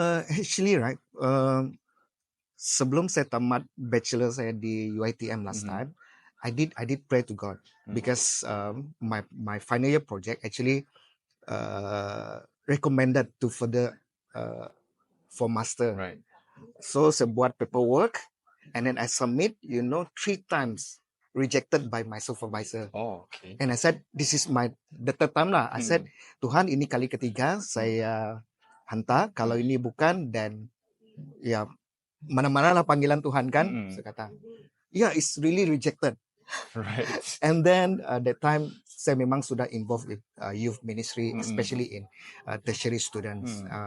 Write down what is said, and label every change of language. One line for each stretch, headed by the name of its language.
English: Actually, right,
Malay: sebelum saya tamat bachelor saya di UiTM
English: last time, I did pray to God because my final year project actually recommended to further for master. Right. So
Malay: saya buat
English: paperwork and then I submit, 3 times rejected by my supervisor. Oh, okay. And I said, this is the third time lah. I said,
Malay: Tuhan, ini kali ketiga saya hantar. Kalau ini bukan, then mana-mana lah panggilan Tuhan kan. Saya kata,
English: it's really rejected. Right. And then that time
Malay: saya memang sudah
English: involved with youth ministry, especially in tertiary students.